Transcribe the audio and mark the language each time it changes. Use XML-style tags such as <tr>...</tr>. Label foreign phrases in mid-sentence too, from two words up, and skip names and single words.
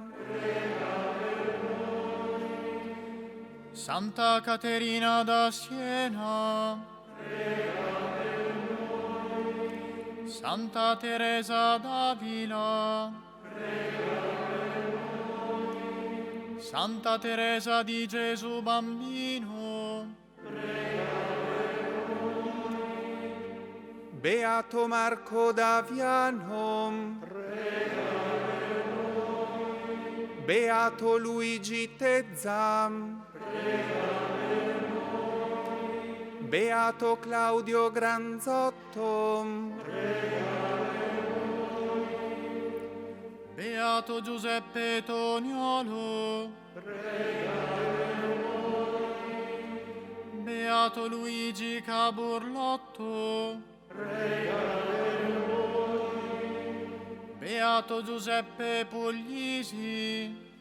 <it>Santa Caterina da Siena, Santa Teresa d'Avila, Santa Teresa di Gesù Bambino, Beato Marco d'Aviano, Beato Luigi Tezza, Beato Claudio Granzotto, Beato Giuseppe Toniolo, Beato Luigi Caburlotto, Beato Giuseppe Puglisi,</it>